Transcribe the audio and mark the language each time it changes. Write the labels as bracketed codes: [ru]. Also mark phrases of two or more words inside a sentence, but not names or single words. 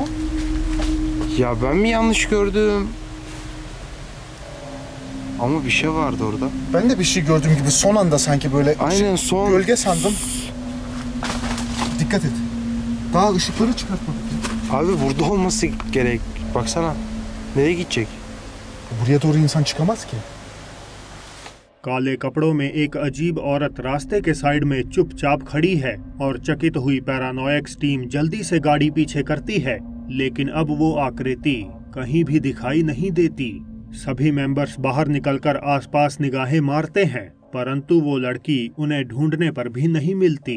[tr] Ya ben mi yanlış gördüm? Ama bir şey vardı orada. Ben de bir şey gördüğüm gibi son anda sanki böyle Aynen son. gölge sandım. Dikkat et. Daha ışıkları çıkartmadık. Abi burada olması gerek. Baksana. Nereye gidecek? Buraya doğru insan çıkamaz ki. [hi] काले कपड़ों में एक अजीब औरत रास्ते के साइड में चुपचाप खड़ी है और चकित हुई पैरानॉयक्स टीम जल्दी से गाड़ी पीछे करती है, लेकिन अब वो आकृति कहीं भी दिखाई नहीं देती। सभी मेंबर्स बाहर निकलकर आसपास निगाहें मारते हैं, परंतु वो लड़की उन्हें ढूंढने पर भी नहीं मिलती।